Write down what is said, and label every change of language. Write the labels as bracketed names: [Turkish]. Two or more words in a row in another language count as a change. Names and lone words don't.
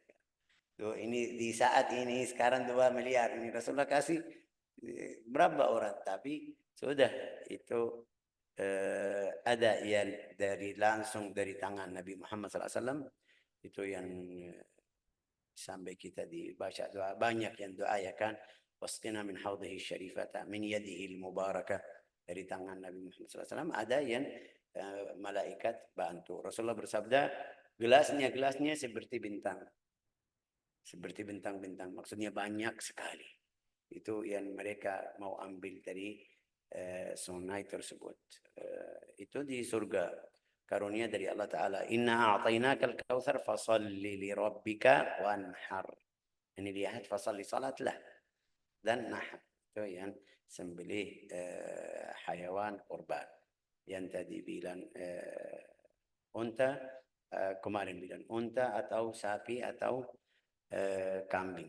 [Indonesian] Tuh, ini di saat ini sekarang 2 miliar ini Rasulullah kasih berapa orang, tapi sudah itu ada yang dari langsung dari tangan Nabi Muhammad SAW itu yang sampai kita dibaca doa, banyak yang doa ya kan, [Arabic] واسقنا من حوضه شربة من يده المباركة, [Indonesian] dari tangan Nabi Muhammad SAW ada yang malaikat bantu. Rasulullah bersabda, gelasnya seperti bintang. Seperti bintang-bintang, maksudnya banyak sekali. Itu yang mereka mau ambil dari sungai tersebut. Itu di surga. Karunia dari Allah Ta'ala. [Arabic] إنا أعطيناك الكوثر فصل لربك وانحر. [Indonesian] Ini lihat fasalli salatlah. Dan nahar. Itu yang sembelih hayawan kurban. Yang tadi bilang unta, kemarin bilang unta atau sapi atau kambing.